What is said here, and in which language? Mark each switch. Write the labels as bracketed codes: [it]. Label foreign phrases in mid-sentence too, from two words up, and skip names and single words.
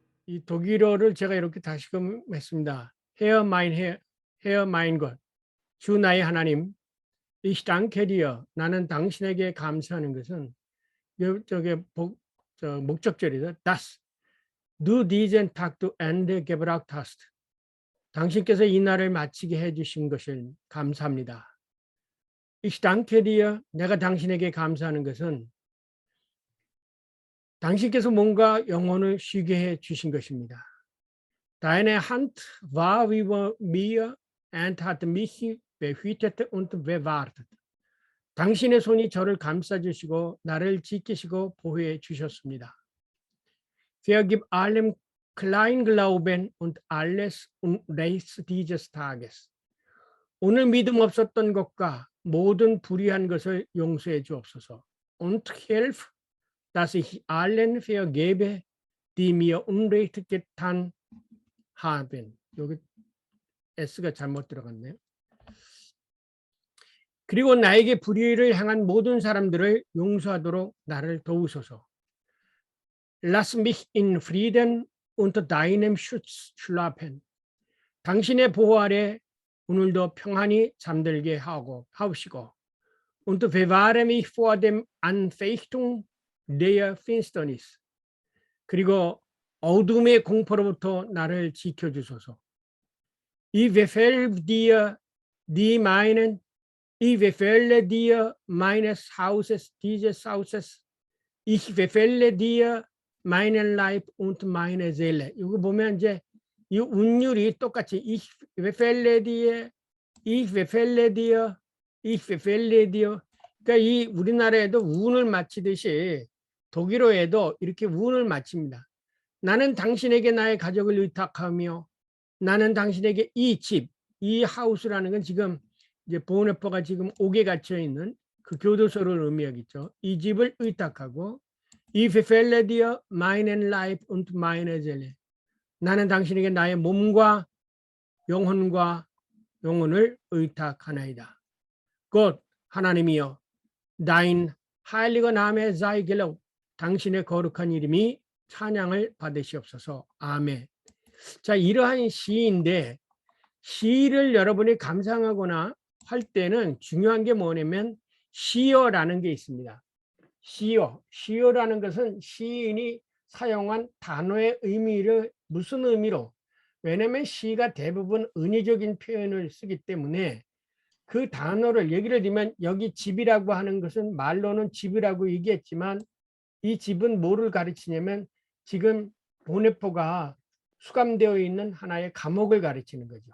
[ko] 이 독일어를 제가 이렇게 다시금 했습니다. [de] Herr mein Herr, Herr mein Gott, [ko] 주 나의 하나님, [de] ich danke dir, [ko] 나는 당신에게 감사하는 것은 저게 목적절이죠. [de] Das du diesen Tag zu Ende gebracht hast. [ko] 당신께서 이 날을 마치게 해주신 것을 감사합니다. [de] Ich danke dir, [ko] 내가 당신에게 감사하는 것은 당신께서 뭔가 영혼을 쉬게 해 주신 것입니다. [de] Deine Hand war über mir und hat mich behütet und bewahrt. [ko] 당신의 손이 저를 감싸주시고 나를 지키시고 보호해 주셨습니다. [de] Vergib allem Kleinglauben und alles Unrecht dieses Tages. [ko] 오늘 믿음 없었던 것과 모든 불의한 것을 용서해 주옵소서. [de] Und hilf, dass ich allen vergebe, die mir Unrecht getan haben. [ko] 여기 S가 잘못 들어갔네요. 그리고 나에게 불의를 행한 모든 사람들을 용서하도록 나를 도우소서. [de] Lass mich in Frieden unter deinem Schutz schlafen. [ko] 당신의 보호 아래 오늘도 평안히 잠들게 하옵시고. [de] Und bewahre mich vor dem Anfechtung der Finsternis. [ko] 그리고 어둠의 공포로부터 나를 지켜주소서. [de] Ich befehle dir meines Hauses, dieses Hauses. Ich befehle dir meinen Leib und meine Seele. [ko] 이거 보면 이제 이 운율이 똑같이 [de] ich befehle dir. [ko] 그러니까 이 우리나라에도 운을 마치듯이 독일어에도 이렇게 운을 마칩니다. 나는 당신에게 나의 가족을 의탁하며 나는 당신에게 이 집, 이 하우스라는 건 지금 이제 보네퍼가 지금 옥에 갇혀 있는 그 교도소를 의미하겠죠. 이 집을 의탁하고 [de] Ich befehle dir meinen Leib und meine Seele. [ko] 나는 당신에게 나의 몸과 영혼과 영혼을 의탁하나이다. 곧 하나님이여 [de] dein heiliger Name sei gelobt. [ko] 당신의 거룩한 이름이 찬양을 받으시옵소서. 아멘. 자, 이러한 시인데 시를 여러분이 감상하거나 할 때는 중요한 게 뭐냐면 시어라는 게 있습니다. 시어라는 것은 시인이 사용한 단어의 의미를 무슨 의미로, 왜냐하면 시가 대부분 은유적인 표현을 쓰기 때문에 그 단어를 예를 들면 여기 집이라고 하는 것은 말로는 집이라고 얘기했지만 이 집은 뭐를 가르치냐면 지금 보네포가 수감되어 있는 하나의 감옥을 가르치는 거죠.